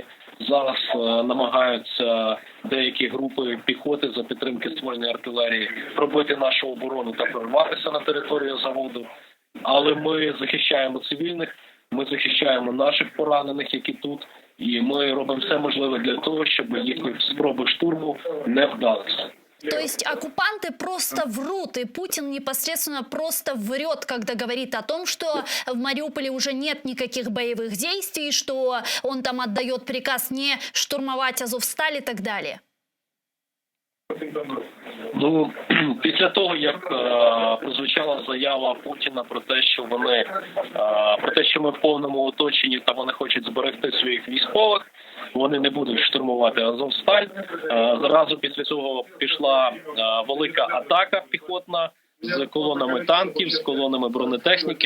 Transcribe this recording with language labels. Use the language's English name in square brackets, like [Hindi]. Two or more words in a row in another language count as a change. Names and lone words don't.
[Ukrainian] Зараз намагаються деякі групи піхоти за підтримки ствольної артилерії пробити нашу оборону та прорватися на територію заводу. Але ми захищаємо цивільних, ми захищаємо наших поранених, які тут. І ми робимо все можливе для того, щоб їхні спроби штурму не вдалися. [Russian] То есть оккупанты просто врут, и Путин непосредственно просто врет, когда говорит о том, что в Мариуполе уже нет никаких боевых действий, что он там отдает приказ не штурмовать Азовсталь и так далее? [Ukrainian] Ну, після того, як прозвучала заява Путіна про те, що ми в повному оточенні та вони хочуть зберегти своїх військових, вони не будуть штурмувати Азовсталь. Зразу після цього пішла велика атака піхотна з колонами танків, з колонами бронетехніки.